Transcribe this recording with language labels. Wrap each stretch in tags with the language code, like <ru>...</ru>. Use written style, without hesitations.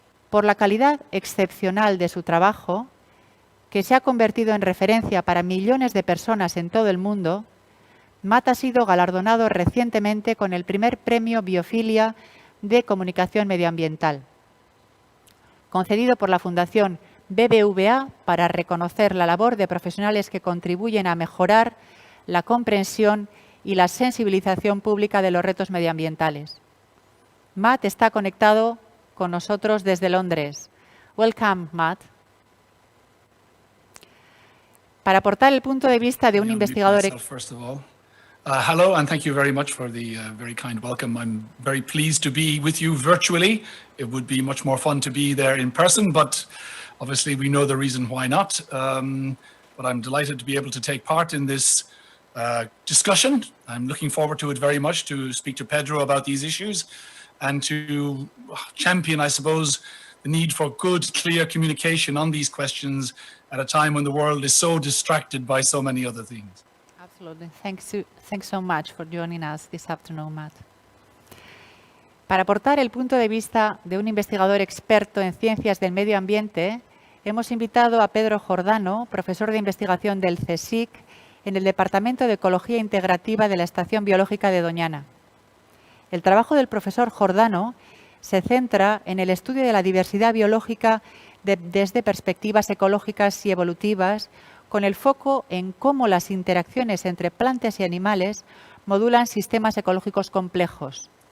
<es>Por la calidad excepcional de su trabajo, que se ha convertido en referencia para millones de personas en todo el mundo, Matt ha sido galardonado recientemente con el primer premio Biophilia de Comunicación Medioambiental, concedido por la Fundación BBVA para reconocer la labor de profesionales que contribuyen a mejorar la comprensión y la sensibilización pública de los retos medioambientales. Matt está conectado con nosotros desde Londres.</es> <en>Welcome, Matt.</en> <es>Para aportar el punto de vista de un investigador.</es> <en>Hello, and thank you very much for the very kind welcome. I'm very pleased to be with you virtually. It would be much more fun to be there in person, but obviously we know the reason why not. But I'm delighted to be able to take part in this discussion. I'm looking forward to it very much, to speak to Pedro about these issues and to champion, I suppose, the need for good, clear communication on these questions at a time when the world is so distracted by so many other things. Absolutely. Thanks so much for joining us this afternoon, Matt.</en> <es>Para aportar el punto de vista de un investigador experto en ciencias del medio ambiente, hemos invitado a Pedro Jordano, profesor de investigación del CSIC, en el Departamento de Ecología Integrativa de la Estación Biológica de Doñana. El trabajo del profesor Jordano se centra en el estudio de la diversidad biológica desde perspectivas ecológicas y evolutivas, con el foco en cómo las interacciones entre plantas y animales modulan sistemas ecológicos complejos.</es>